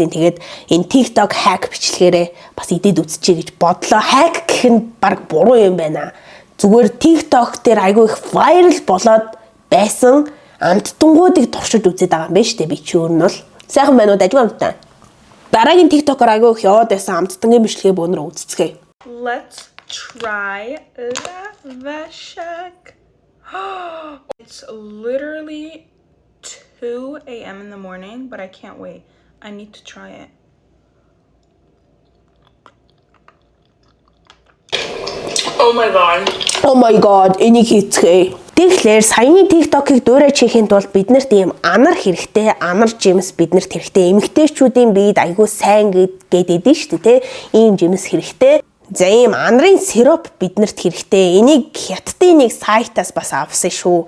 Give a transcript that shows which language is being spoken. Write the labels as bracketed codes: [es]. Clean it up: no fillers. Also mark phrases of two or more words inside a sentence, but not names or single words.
[mn] Тэгээд энэ TikTok hack бичлэгээрээ бас идэж үзчихье гэж бодлоо. Hack гэх нь баг буруу юм байна. Зүгээр TikTok дээр айгүй их viral болоод байсан амттангуудыг туршиж үзээд байгаа юм байна шүү дээ. Би чи өөр нь бол сайхан байна уу дажгүй амттай. Дараагийн TikTok-оор айгүй их яваад байсан амттангийн бичлэгээ бөөнөр үзцгээе. [en] Let's try the shack. It's literally 2 a.m. in the morning, but I can't wait. I need to try it. Oh my god, [mn] энийг хийцгээе. Тэгэхээр саяны TikTok-ыг дуурай чихэнд бол биднэрт ийм анар хэрэгтэй, анар жимс биднэрт хэрэгтэй. Эмэгтэйчүүдийн биед айгүй сайн гээд идэв шүү дээ, тэ? Ийм жимс хэрэгтэй. За ийм анарын сироп биднэрт хэрэгтэй. Энийг хятадын нэг сайтаас бас авсан шүү.